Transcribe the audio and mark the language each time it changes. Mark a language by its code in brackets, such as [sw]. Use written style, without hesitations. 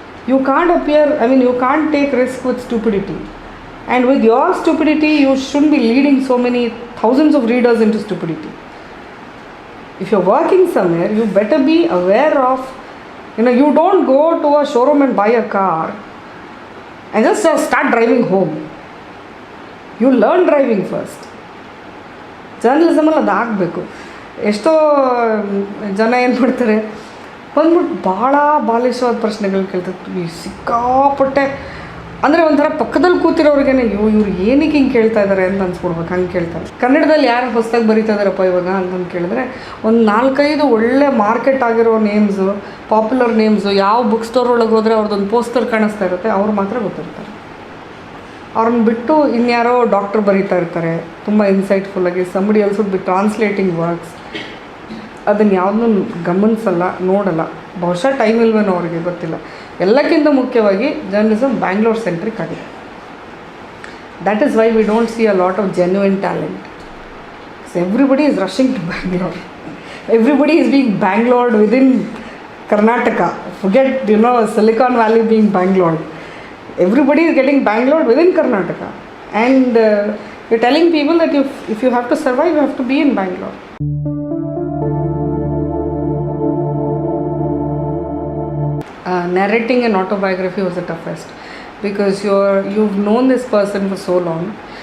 [en] You can't you can't take risk with stupidity. And with your stupidity, you shouldn't be leading so many thousands of readers into stupidity. If you're working somewhere, you better be aware of, you don't go to a showroom and buy a car and just start driving home. You learn driving first. [kn] ಜರ್ನಲಿಸಮಲ್ಲಿ ಅದು ಆಗಬೇಕು. ಎಷ್ಟೋ ಜನ ಏನು ಮಾಡ್ತಾರೆ, ಬಂದ್ಬಿಟ್ಟು ಭಾಳ ಬಾಲಿಶವಾದ ಪ್ರಶ್ನೆಗಳು ಕೇಳ್ತಾರೆ. ಸಿಕ್ಕಾಪಟ್ಟೆ ಅಂದರೆ ಒಂಥರ ಪಕ್ಕದಲ್ಲಿ ಕೂತಿರೋರಿಗೇ ಇವ್ರು ಏನಕ್ಕೆ ಹಿಂಗೆ ಕೇಳ್ತಾ ಇದ್ದಾರೆ ಅಂತ ಅನ್ಸ್ಬಿಡ್ಬೇಕು, ಹಂಗೆ ಕೇಳ್ತಾರೆ. ಕನ್ನಡದಲ್ಲಿ ಯಾರು ಹೊಸದಾಗಿ ಬರೀತಾ ಇದ್ದಾರಪ್ಪ ಇವಾಗ ಅಂತಂದು ಕೇಳಿದ್ರೆ ಒಂದು 4-5 ಒಳ್ಳೆ ಮಾರ್ಕೆಟ್ ಆಗಿರೋ ನೇಮ್ಸು, ಪಾಪ್ಯುಲರ್ ನೇಮ್ಸು, ಯಾವ ಬುಕ್ ಸ್ಟೋರ್ ಒಳಗೆ ಹೋದರೆ ಅವ್ರದ್ದೊಂದು ಪೋಸ್ಟರ್ ಕಾಣಿಸ್ತಾ ಇರುತ್ತೆ, ಅವ್ರು ಮಾತ್ರ ಗೊತ್ತಿರ್ತಾರೆ. ಅವ್ರನ್ನ ಬಿಟ್ಟು ಇನ್ಯಾರೋ ಡಾಕ್ಟ್ರ್ ಬರೀತಾ ಇರ್ತಾರೆ ತುಂಬ ಇನ್ಸೈಟ್ಫುಲ್ಲಾಗಿ. [en] Somebody else would be translating works. [kn] ಅದನ್ನು ಯಾವುದನ್ನೂ ಗಮನಿಸಲ್ಲ, ನೋಡಲ್ಲ. ಬಹುಶಃ ಟೈಮ್ ಇಲ್ವೇನೋ ಅವ್ರಿಗೆ, ಗೊತ್ತಿಲ್ಲ. ಎಲ್ಲಕ್ಕಿಂತ ಮುಖ್ಯವಾಗಿ ಜರ್ನಲಿಸಮ್ ಬ್ಯಾಂಗ್ಳೂರ್ ಸೆಂಟ್ರಿಕ್ ಆಗಿದೆ. [en] That is why we don't see a lot of genuine talent. Everybody is rushing to Bangalore. Everybody is being Bangalored within Karnataka. Forget Silicon Valley being Bangalored. Everybody is getting Bangalore within Karnataka, and you're telling people that if you have to survive, you have to be in Bangalore. Narrating an autobiography was the toughest because you've known this person for so long.